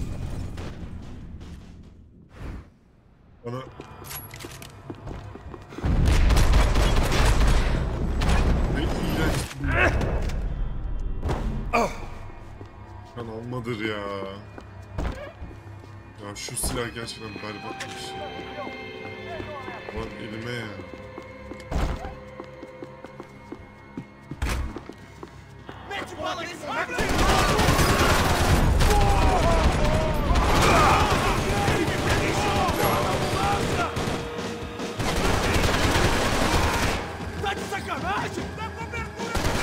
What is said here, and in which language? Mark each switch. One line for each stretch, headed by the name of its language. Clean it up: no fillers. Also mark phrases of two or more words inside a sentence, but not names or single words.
Turkish: bana ne iğrenç bu. Kan almadır ya. Ya şu silah gerçekten berbatmış ya. Lan elime ya.
Portuguese: Mete bala nesse mago! Tá de sacanagem? Dá cobertura!